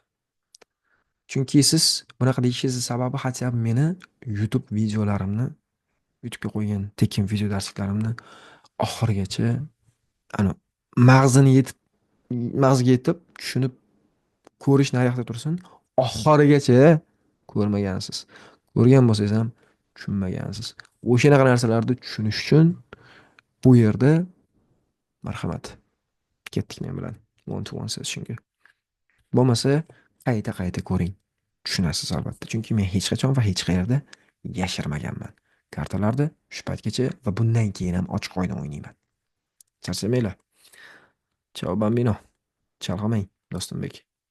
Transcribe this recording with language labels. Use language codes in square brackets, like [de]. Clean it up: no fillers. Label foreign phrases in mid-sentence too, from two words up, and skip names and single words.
[uz] Chunki siz bunaqa deyishingizni sababi [ru] хотя бы [uz] meni YouTube videolarimni, YouTube'ga qo'ygan tekin video darsliklarimni oxirigacha ani mag'ziga yetib, tushunib ko'rish naryoqda tursin, oxirigacha ko'rmagansiz. Ko'rgan bo'lsangiz ham tushunmagansiz. O'shanaqa narsalarni tushunish uchun bu yerda marhamat, ketdik men bilan [en] one to one sessionga. [uz] Bo'lmasa qayta ko'ring. Tushunasiz albatta. Chunki men hech qachon va hech qayerda yashirmaganman. Kartalarda shu paytgacha va bundan keyin ham ochiq oydin o'ynayman. Charchamanglar. [it] Chao bambino. [uz] Chalg'imang, Do'stunbek.